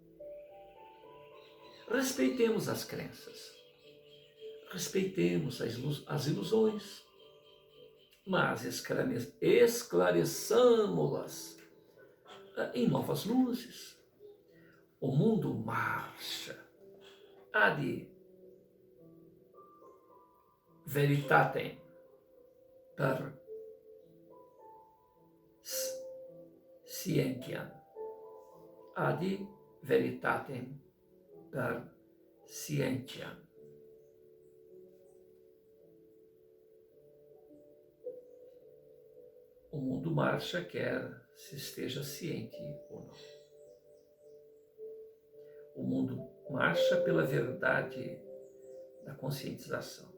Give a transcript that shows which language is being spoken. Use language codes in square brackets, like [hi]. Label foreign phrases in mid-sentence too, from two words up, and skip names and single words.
[pt] Respeitemos as crenças, respeitemos as ilusões, mas esclareçamos-las em novas luzes. O mundo marcha [la] ad veritatem per scientiam, ad veritatem per scientiam. [pt] O mundo marcha quer se esteja ciente ou não. O mundo marcha pela verdade da conscientização.